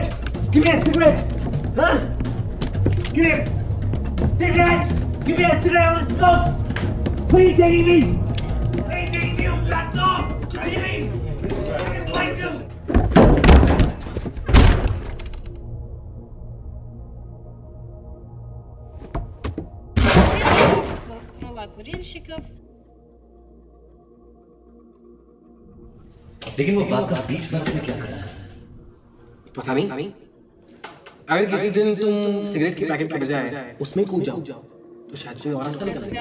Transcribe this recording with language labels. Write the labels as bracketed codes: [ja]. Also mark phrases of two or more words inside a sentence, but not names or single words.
[en] Give me a cigarette! Huh? Give me a cigarette! Give me a cigarette! I want to smoke! Where are you taking me? Where are you taking me, you bastard? Give me! I can fight you! [ru] Крыла курильщиков. [hi] लेकिन वो बात बीच में उसने क्या करा? पता नहीं। अगर किसी दिन तुम सिगरेट के पैकेट के बजाय उसमें कूद जाओ तो शायद कोई और रास्ता निकल जाए।